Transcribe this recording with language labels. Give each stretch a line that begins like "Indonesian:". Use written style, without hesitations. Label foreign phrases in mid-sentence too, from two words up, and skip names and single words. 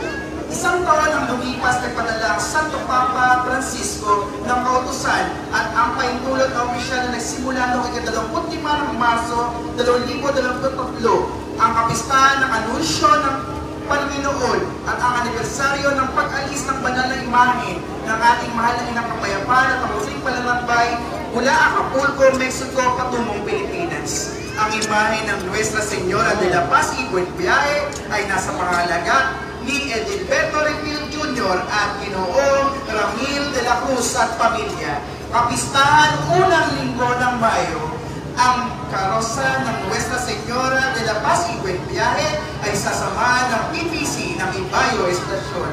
Filipino: Isang taon ang lumipas, nagpadala ang Santo Papa Francisco ng kautusan at ang pahintulot na opisyal na nagsimula noong ika-25 ng Marso 2023, ang kapistahan ng anunsyo ng Panginoon at ang anibersaryo ng pag-alis ng banal na imahe ng ating mahal na inang kapayapaan at ang panlalakbay mula Acapulco, Mexico patungong Pilipinas. Ang imahe ng Nuestra Señora de la Paz y Buen Viaje ay nasa pangalaga ni Edilberto Refil Jr. at Ginoong Ramil de la Cruz at pamilya. Kapistahan unang linggo ng Mayo, ang karosa ng Nuestra Señora de la Paz y Buen Viaje ay sasamahan ng PPC ng Ibayo Estasyon.